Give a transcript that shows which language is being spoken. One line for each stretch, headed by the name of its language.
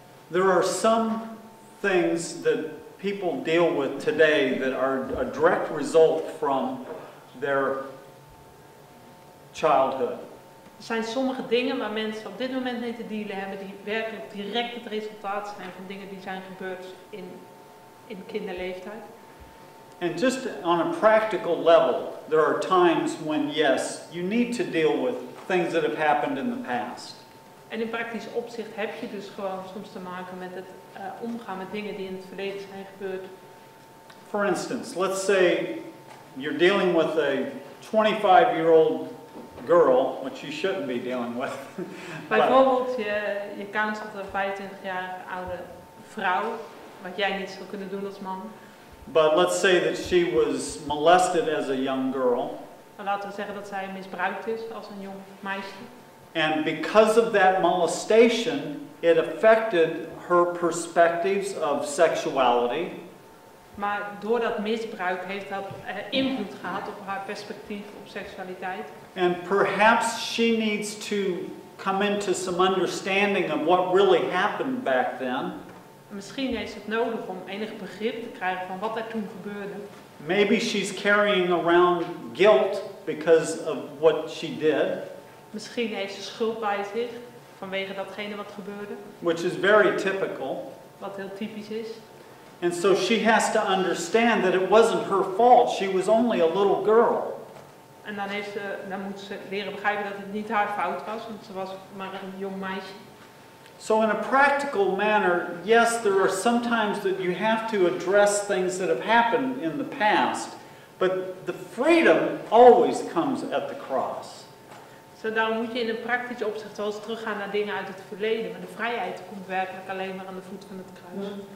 English: There are some things that people deal with today that are a direct result from their childhood.
Dutch: Er zijn sommige dingen waar mensen op dit moment mee te dealen hebben die werkelijk direct het resultaat zijn van dingen die zijn gebeurd in kinderleeftijd.
English: And just on a practical level, there are times when, yes, you need to deal with things that have happened in the past.
Dutch: En in praktisch opzicht heb je dus gewoon soms te maken met het omgaan met dingen die in het verleden zijn gebeurd.
English: For instance, let's say you're dealing with a 25-year-old girl, which you shouldn't be dealing with.
Dutch: Bijvoorbeeld, je counselt een 25-jarige oude vrouw, wat jij niet zou kunnen doen als man.
English: But let's say that she was molested as a young girl.
Dutch: Maar laten we zeggen dat zij misbruikt is als een jong meisje.
English: And because of that molestation, it affected her perspectives of sexuality.
Dutch: Maar door dat misbruik heeft dat invloed gehad op haar perspectief op seksualiteit.
English: And perhaps she needs to come into some understanding of what really happened back then.
Dutch: Misschien heeft ze het nodig om enig begrip te krijgen van wat er toen gebeurde.
English: Maybe she's carrying around guilt because of what she did.
Dutch: Misschien heeft ze schuld bij zich vanwege datgene wat gebeurde.
English: Which is very typical.
Dutch: Wat heel typisch is.
English: And so she has to understand that it wasn't her fault. She was only a little girl.
Dutch: En dan moet ze leren begrijpen dat het niet haar fout was, want ze was maar een jong meisje.
English: So in a practical manner, yes, there are sometimes that you have to address things that have happened in the past, but the freedom always comes at the cross.
Dutch: Zo daarom moet je in een praktisch opzicht wel eens teruggaan naar dingen uit het verleden, maar de vrijheid komt werkelijk alleen maar aan de voet van het kruis.